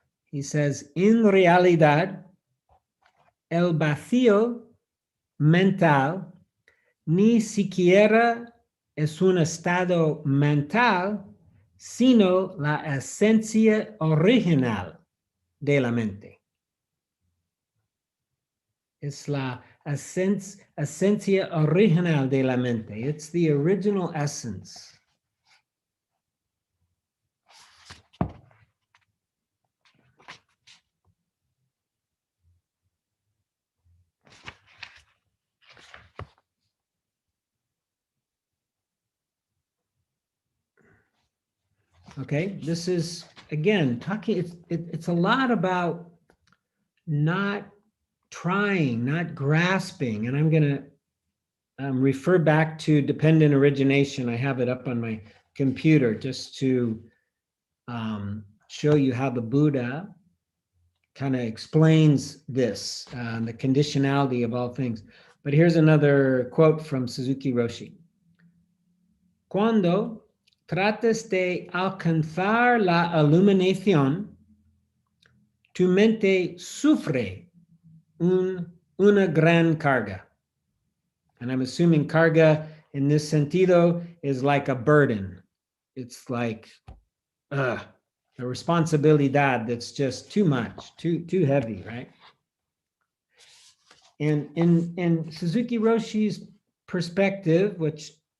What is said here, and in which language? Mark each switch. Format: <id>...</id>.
<en>He says,</en> <es>en realidad, el vacío mental ni siquiera es un estado mental, sino la esencia original de la mente. Es la esencia original de la mente.</es> <en>It's the original essence. Okay, this is, again, talking, it's a lot about not trying, not grasping, and I'm going to refer back to dependent origination. I have it up on my computer just to show you how the Buddha kind of explains this, the conditionality of all things. But here's another quote from Suzuki Roshi.</en> <es>Cuando trates de alcanzar la iluminación, tu mente sufre una gran carga.</es> <en>And I'm assuming carga in this sentido is like a burden. It's like a responsibilidad that's just too much, too heavy, right? And in Suzuki Roshi's perspective, which</en>